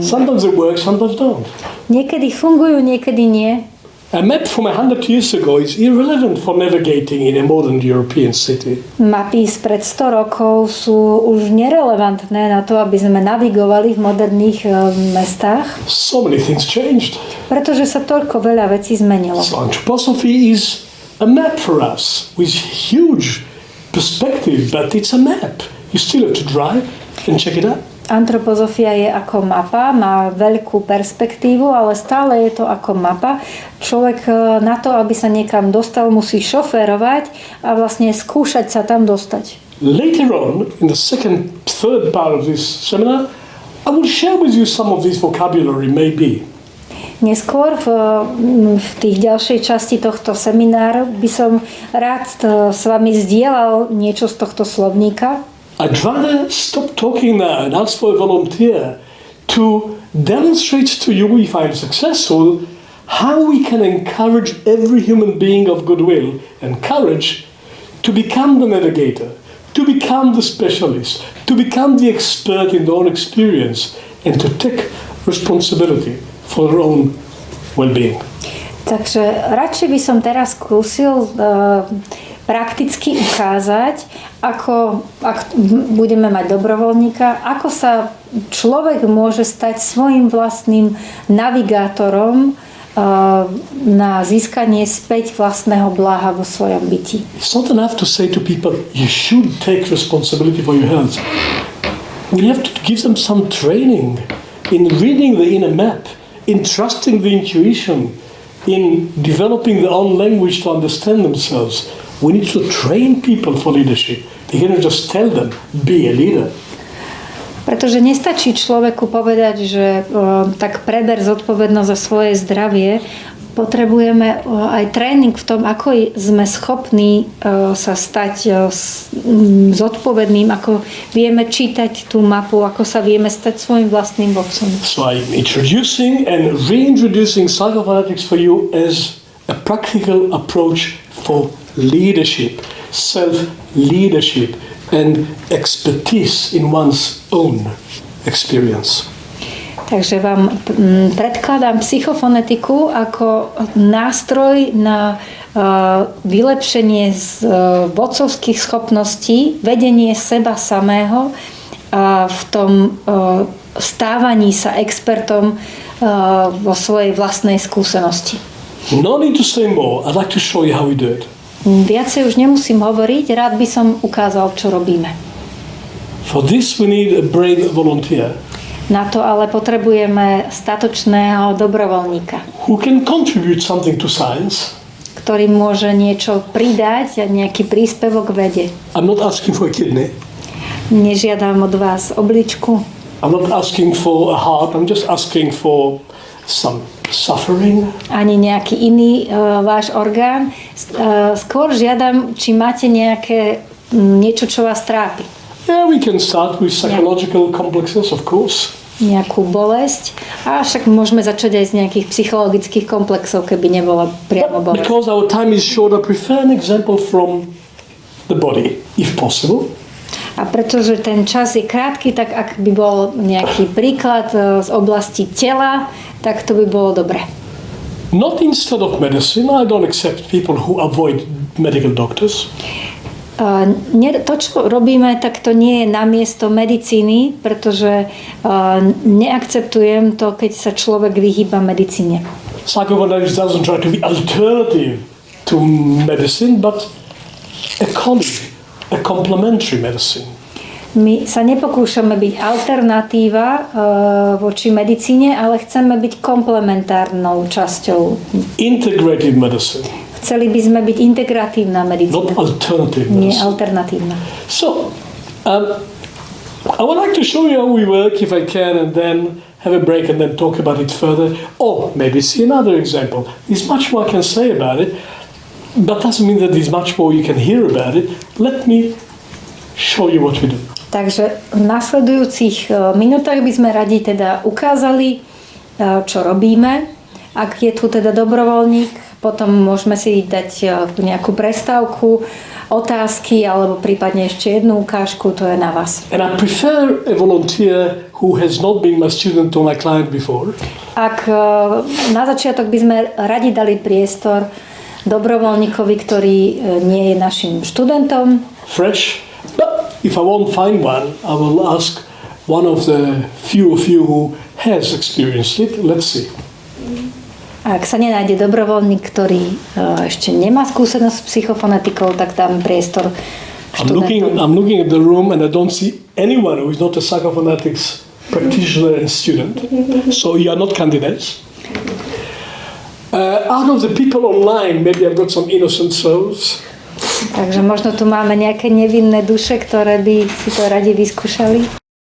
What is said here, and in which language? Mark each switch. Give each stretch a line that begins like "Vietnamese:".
English: Sometimes they work, sometimes don't.
Slovak: Niekedy fungujú, niekedy nie.
English: A map from 100 years ago is irrelevant for navigating in a modern European city.
Slovak: Mapy spred 100 rokov sú už nerelevantné na to, aby sme navigovali v moderných mestách.
English: So many things changed.
Slovak: Pretože sa toľko veľa vecí zmenilo.
English: So anthroposophy is a map for us with huge perspective, but it's a map. You still have to drive and check it out.
Slovak: Antropozofia je ako mapa, má veľkú perspektívu, ale stále je to ako mapa. Človek na to, aby sa niekam dostal, musí šoférovať a vlastne skúšať sa tam dostať.
English: Later on, in the third part of this seminar, I will share with you some of this vocabulary, maybe.
Slovak: Neskôr v tých ďalšej časti tohto semináru by som rád s vami zdieľal niečo z tohto slovníka.
English: I'd rather stop talking now and ask for a volunteer to demonstrate to you, if I'm successful, how we can encourage every human being of goodwill and courage to become the navigator, to become the specialist, to become the expert in their own experience, and to take responsibility for their own well-being.
Slovak: Takže radšej by som teraz skúsil prakticky ukázať, ako, ak budeme mať dobrovoľníka, ako sa človek môže stať svojim vlastným navigátorom na získanie späť vlastného bláha vo svojom byti.
English: It's not enough to say to people, you should take responsibility for your health. We have to give them some training in reading the inner map, in trusting the intuition, in developing their own language to understand themselves, we need to train people for leadership. You cannot just tell them, be a leader.
Slovak: Pretože nestačí človeku povedať, že tak preber zodpovednosť za svoje zdravie. Potrebujeme aj tréning v tom, ako sme schopní sa stať zodpovedným, ako vieme čítať tú mapu, ako sa vieme stať svojim vlastným vodcom.
English: So I'm introducing and reintroducing psychophonetics for you as a practical approach for leadership, self-leadership and expertise in one's own experience.
Slovak: Takže vám predkladám psychofonetiku ako nástroj na vylepšenie vodcovských schopností, vedenie seba samého v tom stávaní sa expertom vo svojej vlastnej skúsenosti.
English: No need to say more. I'd like to show you how we do it.
Slovak: Viacej už nemusím hovoriť, rád by som ukázal, čo robíme.
English: For this we need a brave volunteer.
Slovak: Na to ale potrebujeme statočného dobrovoľníka,
English: Who can contribute something to science.
Slovak: ktorý môže niečo pridať a nejaký príspevok vede.
English: I'm not asking for a kidney.
Slovak: Nežiadam od vás obličku,
English: I'm not asking for a heart. I'm just asking for some suffering.
Slovak: ani nejaký iný váš orgán. Skôr žiadam, či máte niečo, čo vás trápi.
English: Yeah, we can start with psychological complexes, of course.
Slovak: Nejakú bolesť. A však môžeme začať aj z nejakých psychologických komplexov, keby nebola priamo
English: But
Slovak: bolesť.
English: because our time is short, I prefer an example from the body, if possible.
Slovak: A pretože ten čas je krátky, tak ak by bol nejaký príklad z oblasti tela, tak to by bolo dobre.
English: Not instead of medicine. I don't accept people who avoid medical doctors.
Slovak: To, čo robíme, tak to nie je namiesto medicíny, pretože neakceptujem to, keď sa človek vyhýba medicíne.
English: Psychophonetics doesn't try to be alternative to medicine, but a colleague, a complementary medicine.
Slovak: My sa nepokúšame byť alternatíva voči medicíne, ale chceme byť komplementárnou časťou.
English: Integrative medicine.
Slovak: Chceli by sme byť integratívna medicína.
English: Not alternative
Slovak: Nie
English: medicine.
Slovak: alternatívna.
English: So, I would like to show you how we work if I can, and then have a break and then talk about it further. Or maybe see another example. There's much more I can say about it, but doesn't mean that there's much more you can hear about it. Let me show you what we do.
Slovak: Takže v nasledujúcich minútach by sme radi teda ukázali, čo robíme. Ak je tu teda dobrovoľník, potom môžeme si dať nejakú prestávku, otázky alebo prípadne ešte jednu ukážku, to je na vás.
English: And I prefer a volunteer who has not been my student or my client before.
Slovak: Ak na začiatok by sme radi dali priestor dobrovoľníkovi, ktorý nie je našim študentom.
English: Fresh. But if I won't find one, I will ask one of the few of you who has experienced it. Let's see.
Slovak: Ak sa nenájde dobrovoľník, ktorý ešte nemá skúsenosť s psychofonetikou, tak dáme priestor študentom.
English: I'm looking at the room and I don't see anyone who is not a psychophonetics practitioner and student. So you are not candidates. Out of the people online, maybe I've got some innocent souls.
Slovak: Takže možno tu máme nejaké nevinné duše, ktoré by si to radi vyskúšali.